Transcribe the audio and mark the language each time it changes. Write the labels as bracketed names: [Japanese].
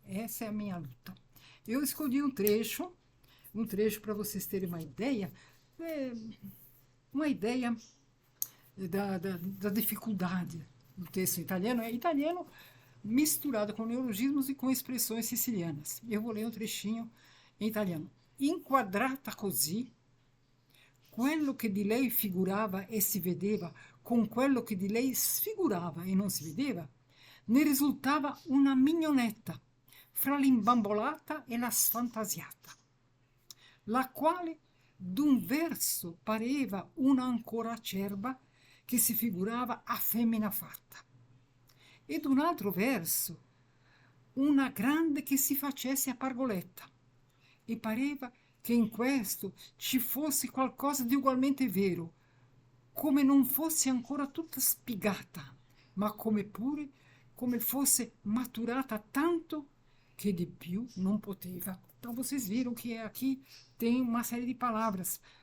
[Portuguese] Essa é a minha luta. Eu escolhi um trecho para vocês terem é, uma ideia da dificuldade do texto italiano. É italiano misturado com neologismos e com expressões sicilianas. Eu vou ler um trechinho em italiano. [Italian] Inquadrata così, quello che di lei figurava e si vedeva con quello che di lei sfigurava e non si vedeva, ne risultava una mignonetta fra l'imbambolata e la sfantasiata, la quale d'un verso pareva una ancora acerba che si figurava a femmina fatta, e d'un altro verso una grande che si facesse a pargoletta, e pareva che in questo ci fosse qualcosa di ugualmente vero, come non fosse ancora tutta spigata, ma come fosse maturata tanto que de più [Portuguese] não [Italian] poteva. [Portuguese] Então vocês viram que aqui tem uma série de palavras.